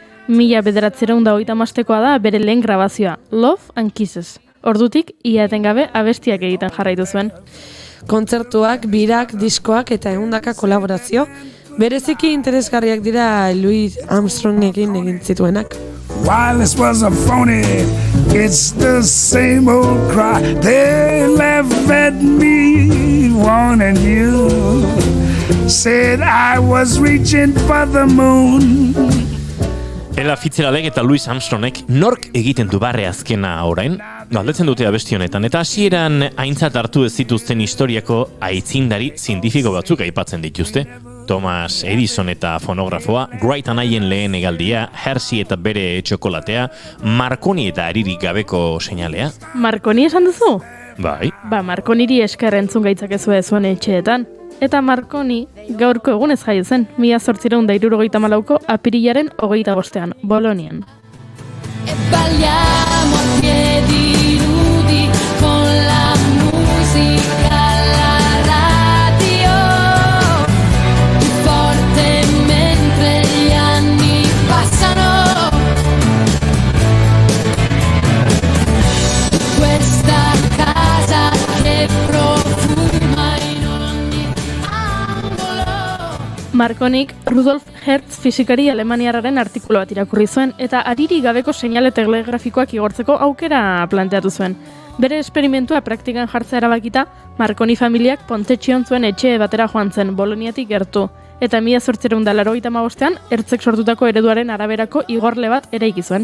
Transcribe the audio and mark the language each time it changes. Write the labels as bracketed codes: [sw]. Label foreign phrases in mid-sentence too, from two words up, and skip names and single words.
[eu] 1935 da bere lehen grabazioa, Love and Kisses. Ordutik, ia etengabe abestiak egiten jarraitu zuen. Kontzertuak, birak, diskoak eta ehundaka kolaborazio, bereziki interesgarriak dira Louis Armstrongekin egin zituenak. [en] Wireless was a phony, it's the same old cry. They left at me, wanting you. Said I was reaching for the moon. [eu] Ella Fitzgeraldek eta Louis Armstrongek nork egiten du barre azkena orain? Galdetzen dute abesti honetan, eta hasieran aintzat hartu ez zituzten historiako aitzindari zientifiko batzuk aipatzen dituzte. Thomas Edison eta fonografoa, Wright anaien lehen hegaldia, Hershey eta bere txokolatea, Marconi eta aririk gabeko seinalea. Marconi esan duzu? Bai. Marconiri esker entzun gaitzakezue zuen etxeetan. Eta Marconi gaurko egunez jaio zen, 1874ko apirilaren 25ean, Bolonian. [it] Balliamo a piedi nudi con la musica alla radio, più forte mentre gli anni passano. Questa casa che profuma in ogni angolo. [eu] Marconik Rudolf Hertz fisikari alemaniarraren artikulu bat irakurri zuen eta ariri gabeko seinale telegrafikoak igortzeko aukera planteatu zuen. Bere esperimentua praktikan jartzea erabakita, Marconi familiak Pontetxion zuen etxe batera joan zen, Boloniatik gertu. eta 1885ean ertzek sortutako ereduaren araberako igorle bat eraiki zuen.